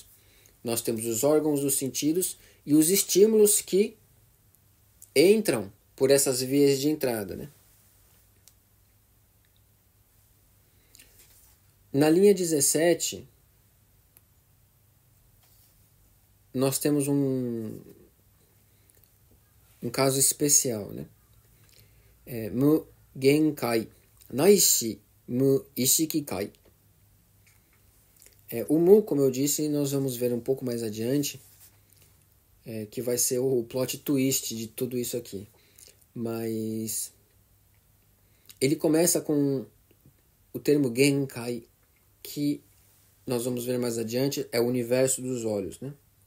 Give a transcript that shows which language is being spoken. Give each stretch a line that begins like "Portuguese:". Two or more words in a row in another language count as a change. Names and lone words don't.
Portuguese: Nós temos os órgãos dos sentidos e os estímulos que entram por essas vias de entrada, né? Na linha 17, nós temos um caso especial, né?
Japanese: 無眼界、乃至無意識界.
Portuguese: O mu, como eu disse, nós vamos ver um pouco mais adiante, que vai ser o
English: plot twist
Portuguese: de tudo isso aqui. Mas ele começa com o termo genkai, que nós vamos ver mais adiante, é o universo dos olhos, né?